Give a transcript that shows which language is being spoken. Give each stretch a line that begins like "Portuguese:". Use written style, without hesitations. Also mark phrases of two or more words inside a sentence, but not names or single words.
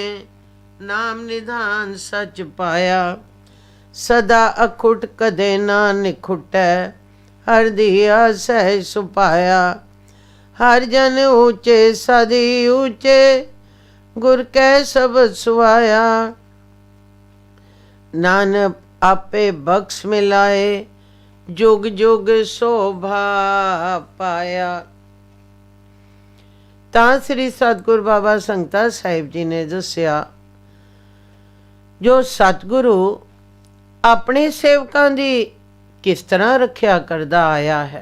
Punjabi: ਨਾਮ ਨਿਧਾਨ ਸਚ ਪਾਇਆ, ਸਦਾ ਅਖੁਟ ਕਦੇ ਨਾ ਨਿਖੁਟੈ। ਹਰ ਦੀਆ ਸਹਜ ਸੁਪਾਇਆ, ਹਰ ਜਨ ਊਂਚੇ ਸਦੀ ਊਂਚੇ। ਗੁਰ ਕੈ ਸਬਦ ਸੁਵਾਇਆ, ਨਾਨਕ ਆਪੇ ਬਖਸ਼ ਮਿਲਾਏ। ਜੁਗ ਜੁਗ ਸ਼ੋਭਾ ਪਾਇਆ। ਤਾਂ ਸ੍ਰੀ ਸਤਿਗੁਰ ਬਾਬਾ ਸੰਗਤਾ ਸਾਹਿਬ ਜੀ ਨੇ ਦੱਸਿਆ, ਜੋ ਸਤਿਗੁਰੂ ਆਪਣੇ ਸੇਵਕਾਂ ਦੀ ਕਿਸ ਤਰ੍ਹਾਂ ਰੱਖਿਆ ਕਰਦਾ ਆਇਆ ਹੈ।